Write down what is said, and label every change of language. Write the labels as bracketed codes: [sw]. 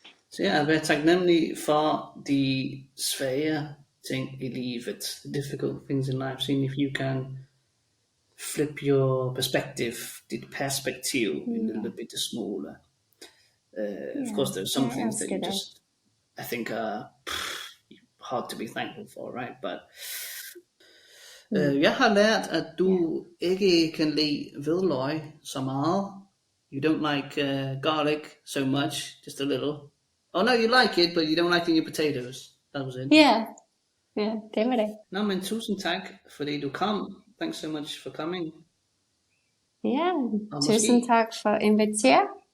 [da] Så ja, at være taknemmelig for de svære ting i livet, [en] the difficult things in life, seeing if you can flip your perspective, [da] dit perspektiv [en] a little bit smaller. Of course, there's some things that you just, I think, are hard to be thankful for, right? But [da] jeg har lært, at du ikke kan lide hvidløg så meget. [en] You don't like garlic so much, just a little. Oh no, you like it, but you don't like it in your potatoes. That was it. [da] Yeah, det var det. Nå, men tusind tak, fordi du kom. [en] Thanks so much for coming. [da] Ja, tusind tak for at invitere.